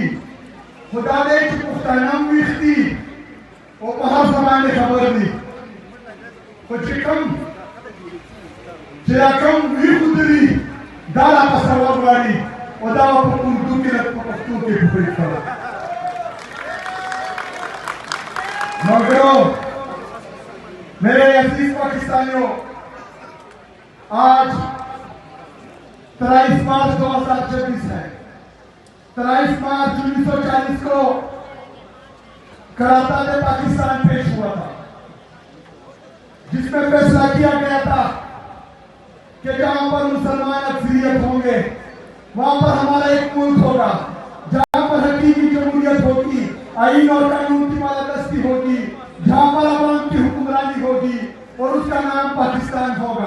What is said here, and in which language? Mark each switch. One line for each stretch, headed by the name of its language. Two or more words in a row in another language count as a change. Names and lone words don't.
Pashto: خو دا دی چې پښتانه هم ویښ دي او په هر څه باندې خبر دي. خو چې کوم ویښ ودري دا لا تصور غواړي او دا په اردو کې نه په پښتو کې خبرې کوي. ملګرو،
Urdu: میرے عزیز پاکستانیوں، آج 23 مارچ 2026 ہے. 23 مارچ 1940 کو کراتا میں پاکستان پیش ہوا تھا، جس میں فیصلہ کیا گیا تھا کہ جہاں پر مسلمان اکثریت ہوں گے وہاں پر ہمارا ایک ملک ہوگا، جہاں پر حقیقی جمہوریت ہوگی، آئین اور قانون کی بالادستی ہوگی، جہاں پر عوام کی حکمرانی ہوگی اور اس کا نام پاکستان ہوگا.